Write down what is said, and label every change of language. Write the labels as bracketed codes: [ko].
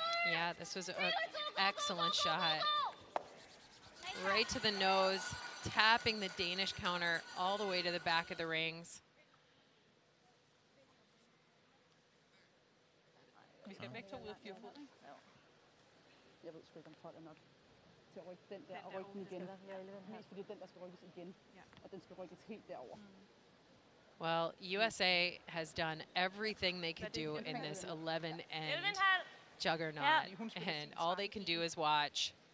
[en] Yeah, this was an excellent shot. Right to the nose, tapping the Danish counter all the way to the back of the rings. [da] Vi skal begge to ud af 4 fod, ikke? Ja. Jeg ved sgu ikke, om folk er nok til at rykke den der og rykke den igen. Mest fordi den der skal rykkes igen, og den skal rykkes helt derover. [en] Well, USA has done everything they could do in this 11 and juggernaut, and all they can do is watch.